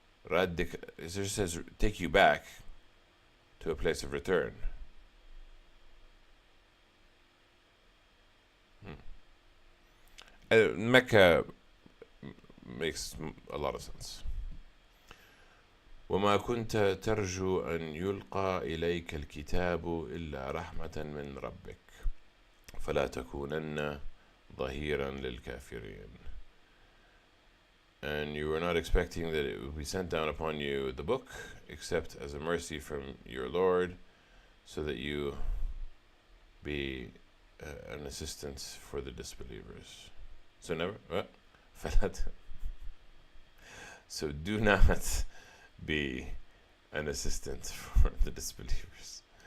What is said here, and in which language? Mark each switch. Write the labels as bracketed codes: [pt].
[en] It just says take you back to a place of return. Mecca makes a lot of sense. [ar] وما كنت ترجو أن يلقى إليك الكتاب إلا رحمة من ربك فلا تكونن ظهيرا للكافرين. [en] And you were not expecting that it would be sent down upon you the book, except as a mercy from your Lord, so that you be an assistance for the disbelievers. So never, so do not be an assistant for the disbelievers.